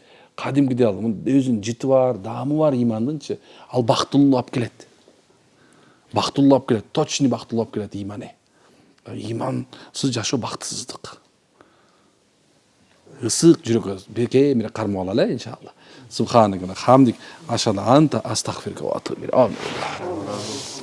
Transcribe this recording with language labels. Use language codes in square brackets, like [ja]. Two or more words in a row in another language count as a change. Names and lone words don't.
[ky] Кадимгидей ал өзүнүн жыты бар, даамы бар имандынчы. Ал бактылуулук алып келет. Бактылуулук алып келет, точно бактылуулук алып келет иманы. Имансыз жашоо бактысыздык. Ысык жүрөккө бекемире кармап алалы иншалла. [ar] سبحانك وبحمدك، أشهد أنت أستغفرك وأتوب إليك.